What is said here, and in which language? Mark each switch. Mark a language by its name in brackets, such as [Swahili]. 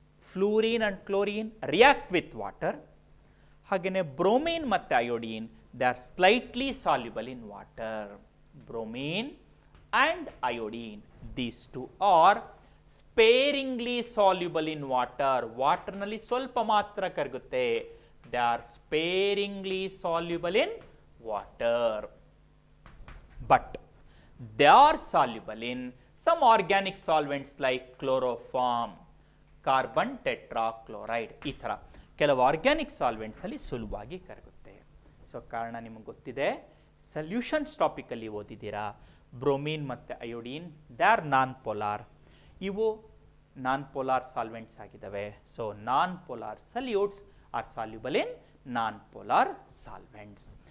[English] Fluorine and chlorine react with water. [Kannada] ಹಾಗೆಯೇ [English] Bromine ಮತ್ತು iodine they are slightly soluble in water. Bromine and iodine these two are sparingly soluble in water. [Kannada] ವಾಟರ್ನಲ್ಲಿ ಸ್ವಲ್ಪ ಮಾತ್ರ ಕರಗುತ್ತೆ. [English] They are sparingly soluble in water, but they are soluble in some organic solvents like chloroform, carbon tetrachloride. [Kannada] ಈ ಥರ ಕೆಲವು organic solvents ಅಲ್ಲಿ ಸುಲಭವಾಗಿ ಕರಗುತ್ತೆ. So ಕಾರಣ ನಿಮಗೆ ಗೊತ್ತಿದೆ, ಸೊಲ್ಯೂಷನ್ಸ್ ಟಾಪಿಕಲ್ಲಿ ಓದಿದ್ದೀರಾ. [English] bromine [Kannada] ಮತ್ತು [English] Iodine they are non polar. [Kannada] ಇವು [English] non polar solvents [Kannada] ಆಗಿದ್ದಾವೆ. [English] So non polar solutes are soluble in non polar solvents.